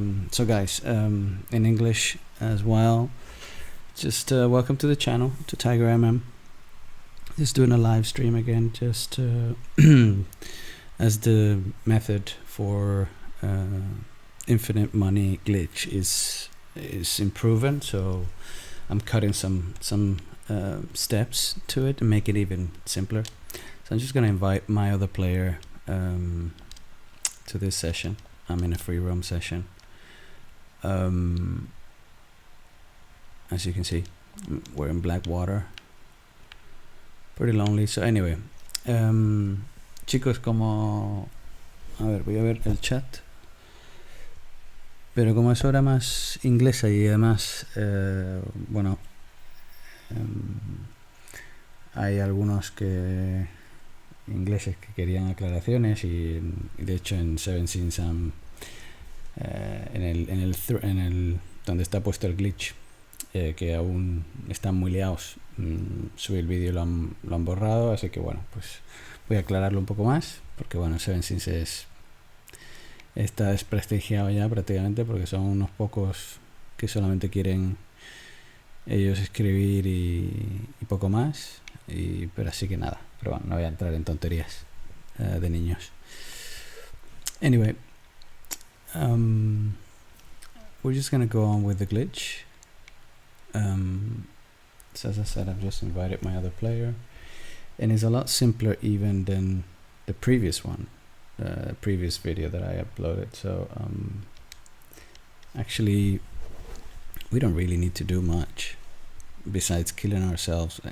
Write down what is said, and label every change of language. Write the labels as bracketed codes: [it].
[en] So guys, in English as well, just welcome to the channel, to Tiger Just doing a live stream again, just as the method for infinite money glitch is improving, so I'm cutting some steps to it to make it even simpler. So I'm just gonna invite my other player to this session. I'm in a free roam session. As you can see, we're in black water, pretty lonely. So anyway, [es] chicos, como a ver, voy a ver el chat. Pero como es hora más inglesa y además, bueno, hay algunos ingleses que querían aclaraciones y de hecho en Seven Sins en el donde está puesto el glitch, que aún están muy liados, subí el vídeo y lo han borrado, así que bueno, pues voy a aclararlo un poco más, porque bueno, Seven Sins está desprestigiado ya prácticamente, porque son unos pocos que solamente quieren ellos escribir y poco más, pero así que nada, pero bueno, no voy a entrar en tonterías de niños. [en] Anyway, we're just gonna go on with the glitch. So as I said, I've just invited my other player, and it's a lot simpler even than the previous one. Previous video that I uploaded. So actually we don't really need to do much besides killing ourselves.